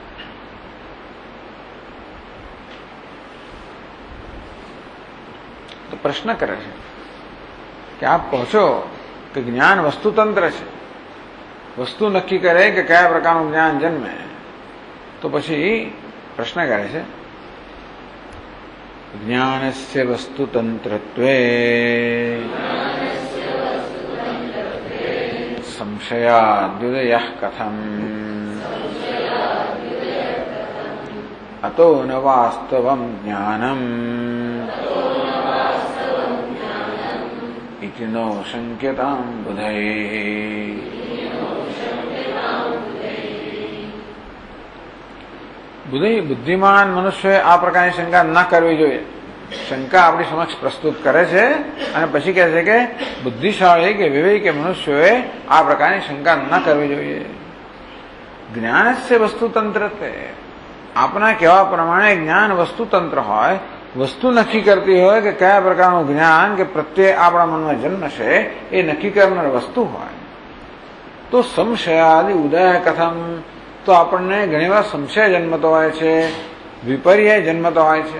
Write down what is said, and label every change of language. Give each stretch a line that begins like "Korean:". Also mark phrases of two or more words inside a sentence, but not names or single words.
Gujarati: તો પ્રશ્ન કરે છે કે આપ કહો છો કે જ્ઞાન વસ્તુતંત્ર છે, વસ્તુ નક્કી કરે કે કયા પ્રકારનું જ્ઞાન જન્મે. તો પછી પ્રશ્ન કરે છે
Sanskrit: જ્ઞાનસ્ય વસ્તુતંત્રત્વે संशयाद्युदयः कथम् अतो न वास्तवं ज्ञानम् इति नो शंक्यतां बुधैः।
Gujarati: બુદ્ધિમાન મનુષ્ય આ પ્રકારની શંકા ન કરવી જોઈએ. શંકા આપણી સમક્ષ પ્રસ્તુત કરે છે અને પછી કહે છે કે બુદ્ધિશાળી કે વિવેકી મનુષ્યોએ આ પ્રકારની શંકા ન કરવી જોઈએ.
Sanskrit: જ્ઞાનસ્ય વસ્તુતંત્ર
Gujarati: આપના કહેવા પ્રમાણે જ્ઞાન વસ્તુતંત્ર હોય, વસ્તુ નક્કી કરતી હોય કે કયા પ્રકારનું જ્ઞાન કે પ્રત્યે આપણા મનમાં જન્મશે એ નક્કી કરનાર વસ્તુ હોય તો
Sanskrit: સંશયાદિ ઉદય કથમ,
Gujarati: તો આપણને ઘણીવાર સંશય જન્મતો હોય છે, વિપર્ય જન્મતો હોય છે.